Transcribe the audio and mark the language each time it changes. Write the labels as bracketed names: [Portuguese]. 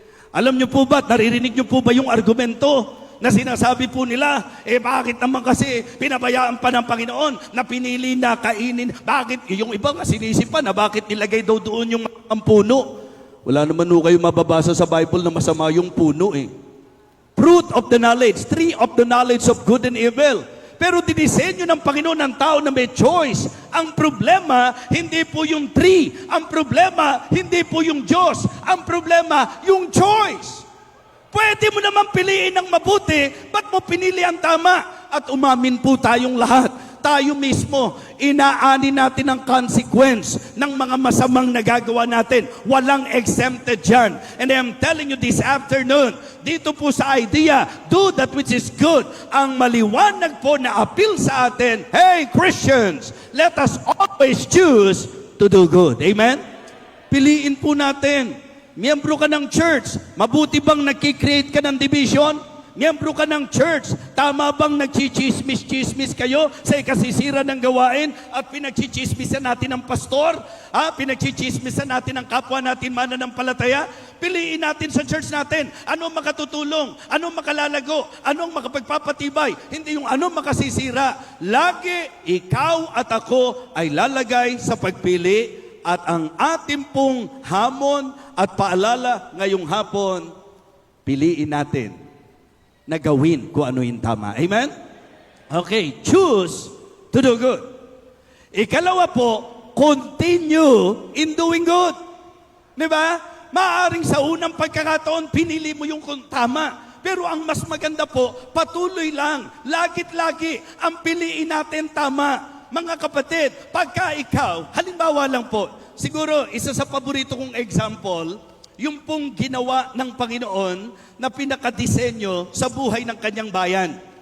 [Filipino] Alam niyo po ba, naririnig niyo po ba yung argumento na sinasabi po nila, bakit naman kasi pinabayaan pa ng Panginoon na pinili na kainin? Bakit? Yung iba nga sinisipan na bakit nilagay daw doon yung ang puno? Wala naman ho kayo mababasa sa Bible na masama yung puno eh. [English] Fruit of the knowledge, tree of the knowledge of good and evil. [Filipino] Pero dinisenyo ng Panginoon ng tao na may choice. Ang problema, hindi po yung tree. Ang problema, hindi po yung Diyos. Ang problema, yung choice. Pwede mo naman piliin ng mabuti, ba't mo pinili ang tama? At umamin po tayong lahat. Tayo mismo, inaani natin ang consequence ng mga masamang nagagawa natin. Walang exempted dyan. [English] And I'm telling you this afternoon, [Filipino] dito po sa [English] idea, do that which is good. [Filipino] Ang maliwanag po na appeal sa atin, [English] hey Christians, let us always choose to do good. Amen? [Filipino] Piliin po natin. Miyembro ka ng church, mabuti bang nagkikreate ka ng division? Miyembro ka ng church, tama bang nagchichismis-chismis kayo sa ikasisira ng gawain at pinagchichismisan natin ng pastor? Pinagchichismisan natin ng kapwa natin mananampalataya? Piliin natin sa church natin, anong makatutulong, anong makalalago, anong makapagpapatibay, hindi yung anong makasisira. Lagi ikaw at ako ay lalagay sa pagpili. At ang ating pong hamon at paalala ngayong hapon, piliin natin na gawin kung ano yung tama. Amen? [English] Okay, choose to do good. [Filipino] Ikalawa po, [English] continue in doing good. [Filipino] Diba? Maaring sa unang pagkakataon, pinili mo yung tama. Pero ang mas maganda po, patuloy lang, lagit-lagi, ang piliin natin tama. Mga kapatid, pagka ikaw, halimbawa lang po, siguro isa sa paborito kong example, yung pong ginawa ng Panginoon na pinakadisenyo sa buhay ng kanyang bayan.